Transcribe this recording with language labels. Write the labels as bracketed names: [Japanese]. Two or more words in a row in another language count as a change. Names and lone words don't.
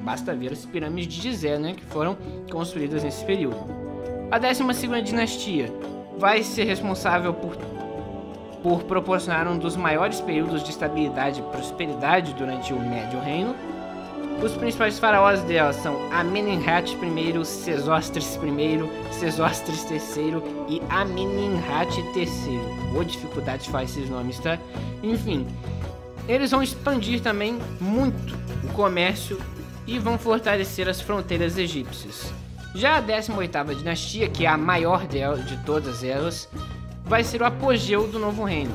[Portuguese] Basta ver as pirâmides de Gizé, né, que foram construídas nesse período. A 12ª dinastia vai ser responsável por proporcionar um dos maiores períodos de estabilidade e prosperidade durante o Médio Reino. Os principais faraós dela são Amenemhat I, Sesostris I, Sesostris III e Amenemhat III. Boa dificuldade de falar esses nomes, tá? Enfim, eles vão expandir também muito o comércio e vão fortalecer as fronteiras egípcias. Já a 18ª dinastia, que é a maior de todas elas, vai ser o apogeu do Novo Reino.